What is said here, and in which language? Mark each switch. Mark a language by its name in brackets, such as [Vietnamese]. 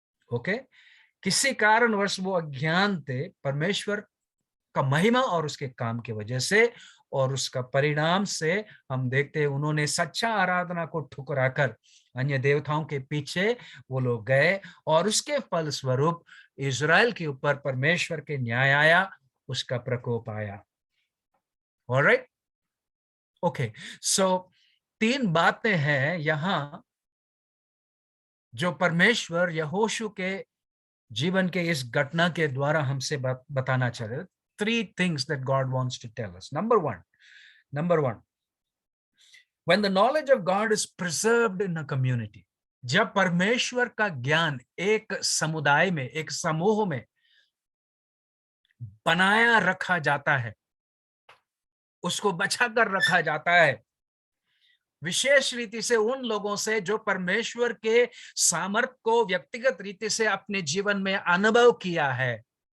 [Hindi] Okay, किसी कारणवश वो अज्ञान थे परमेश्वर का महिमा और उसके काम की वजह से, और उसका परिणाम से हम देखते हैं उन्होंने सच्चा आराधना को ठुकराकर अन्य देवताओं के पीछे वो लोग गए, और उसके फलस्वरूप इजराइल के ऊपर परमेश्वर के न्याय आया, उसका प्रकोप आया। ऑलराइट, ओके, सो 3 बातें हैं यहाँ जो परमेश्वर यहोशू के जीवन के इस घटना के द्वारा हमसे बताना चाह रहे। [English] 3 things that God wants to tell us. Number one, when the knowledge of God is preserved in a community, [Hindi] जब परमेश्वर का ज्ञान एक समुदाय में, एक समूह में बनाया रखा जाता है, उसको बचा कर रखा जाता है, विशेष रीति से उन लोगों से जो परमेश्वर के सामर्थ को व्यक्तिगत रीति से अपने जीवन में अनुभव किया है,